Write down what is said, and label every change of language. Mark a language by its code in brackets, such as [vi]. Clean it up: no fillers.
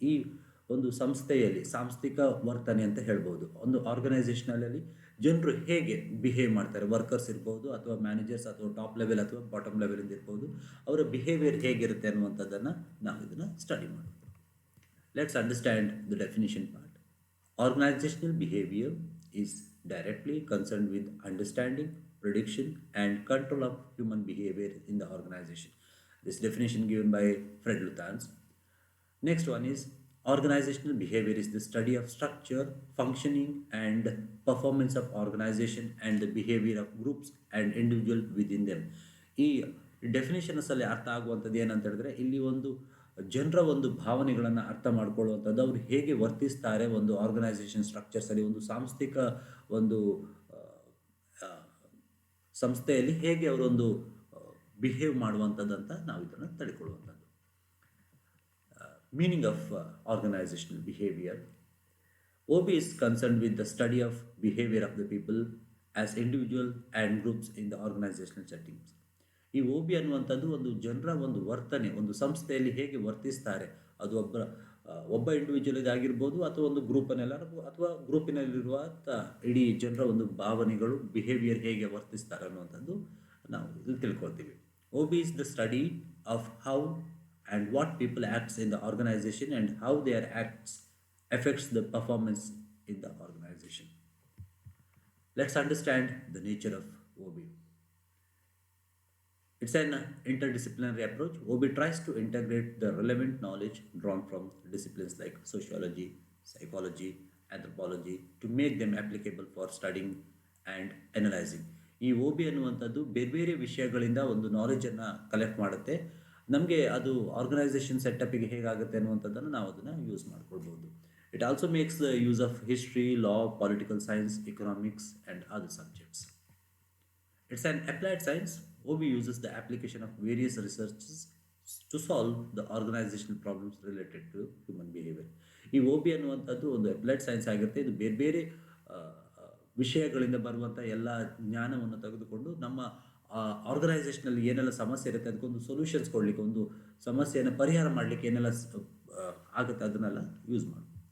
[kn] ಈ ಒಂದು ಸಂಸ್ಥೆಯಲ್ಲಿ ಸಾಂಸ್ಥಿಕ ವರ್ತನೆ ಅಂತ ಹೇಳ್ಬೋದು. ಒಂದು ಆರ್ಗನೈಸೇಷನಲ್ಲಿ ಜನರು ಹೇಗೆ ಬಿಹೇವ್ ಮಾಡ್ತಾರೆ, ವರ್ಕರ್ಸ್ ಇರ್ಬೋದು ಅಥವಾ ಮ್ಯಾನೇಜರ್ಸ್ ಅಥವಾ ಟಾಪ್ ಲೆವೆಲ್ ಅಥವಾ ಬಾಟಮ್ ಲೆವೆಲಿಂದ ಇರ್ಬೋದು, ಅವರ ಬಿಹೇವಿಯರ್ ಹೇಗಿರುತ್ತೆ ಅನ್ನುವಂಥದ್ದನ್ನು ನಾವು ಇದನ್ನು ಸ್ಟಡಿ ಮಾಡೋದು. [en] Let's understand the definition part. Organizational behavior is directly concerned with understanding, prediction, and control of human behavior in the organization. This definition given by Fred Luthans. Next one is organizational behavior is the study of structure, functioning, and performance of organization and the behavior of groups and individual within them. [kn] ಈ definitions ಅಲ್ಲಿ ಅರ್ಥ ಆಗುವಂಥದ್ದು ಏನಂತ ಹೇಳಿದ್ರೆ, ಇಲ್ಲಿ ಒಂದು ಜನರ ಒಂದು ಭಾವನೆಗಳನ್ನು ಅರ್ಥ ಮಾಡ್ಕೊಳ್ಳುವಂಥದ್ದು, ಅವರು ಹೇಗೆ ವರ್ತಿಸ್ತಾರೆ ಒಂದು ಆರ್ಗನೈಸೇಷನ್ ಸ್ಟ್ರಕ್ಚರ್ಸಲ್ಲಿ, ಒಂದು ಸಾಂಸ್ಥಿಕ ಒಂದು ಆ, ಸಂಸ್ಥೆಯಲ್ಲಿ ಹೇಗೆ ಅವರೊಂದು ಬಿಹೇವ್ ಮಾಡುವಂಥದ್ದಂತ ನಾವು ಇದನ್ನು ತಿಳ್ಕೊಳ್ಳುವಂಥದ್ದು. [en] Meaning of organizational behavior. OB is concerned with the study of behavior of the people as individual and groups in the organizational settings. [kn] ಈ ಒ ಬಿ ಅನ್ನುವಂಥದ್ದು ಒಂದು ಜನರ ಒಂದು ವರ್ತನೆ, ಒಂದು ಸಂಸ್ಥೆಯಲ್ಲಿ ಹೇಗೆ ವರ್ತಿಸ್ತಾರೆ, ಅದು ಒಬ್ಬ ಇಂಡಿವಿಜುವಲ್ ಆಗಿರ್ಬೋದು ಅಥವಾ ಒಂದು ಗ್ರೂಪನ್ನೆಲ್ಲರಿಗೂ ಅಥವಾ ಗ್ರೂಪಿನಲ್ಲಿರುವ ಇಡೀ ಜನರ ಒಂದು ಭಾವನೆಗಳು, ಬಿಹೇವಿಯರ್ ಹೇಗೆ ವರ್ತಿಸ್ತಾರೆ ಅನ್ನುವಂಥದ್ದು ನಾವು ಇಲ್ಲಿ ತಿಳ್ಕೊಳ್ತೀವಿ. [en] O B is the study of how and what people acts in the organization and how their acts affects the performance in the organization. Let's understand the nature of OB. It's an interdisciplinary approach. OB tries to integrate the relevant knowledge drawn from disciplines like sociology, psychology, anthropology to make them applicable for studying and analyzing. [kn] ಈ O B ಅನ್ನುವಂಥದ್ದು ಬೇರೆ ಬೇರೆ ವಿಷಯಗಳಿಂದ ಒಂದು ನಾಲೆಜನ್ನು collect ಮಾಡುತ್ತೆ. ನಮಗೆ ಅದು organisation ಸೆಟಪ್ಪಿಗೆ ಹೇಗಾಗುತ್ತೆ ಅನ್ನುವಂಥದ್ದನ್ನು ನಾವು ಅದನ್ನು ಯೂಸ್ ಮಾಡ್ಕೊಳ್ಬೋದು. [en] It also makes the use of history, law, political science, economics and other subjects. It's an applied science. OB uses the application of various researches to solve the organizational problems related to human behavior. [kn] ಈ O B ಅನ್ನುವಂಥದ್ದು ಒಂದು applied science ಆಗಿರುತ್ತೆ. ಇದು ಬೇರೆ ಬೇರೆ ವಿಷಯಗಳಿಂದ ಬರುವಂಥ ಎಲ್ಲ ಜ್ಞಾನವನ್ನು ತೆಗೆದುಕೊಂಡು ನಮ್ಮ ಆರ್ಗನೈಸೇಷನಲ್ಲಿ ಏನೆಲ್ಲ ಸಮಸ್ಯೆ ಇರುತ್ತೆ ಅದಕ್ಕೊಂದು ಸೊಲ್ಯೂಷನ್ಸ್ ಕೊಡಲಿಕ್ಕೆ, ಒಂದು ಸಮಸ್ಯೆಯನ್ನು ಪರಿಹಾರ ಮಾಡಲಿಕ್ಕೆ ಏನೆಲ್ಲ ಆಗುತ್ತೆ ಅದನ್ನೆಲ್ಲ ಯೂಸ್ ಮಾಡಿ.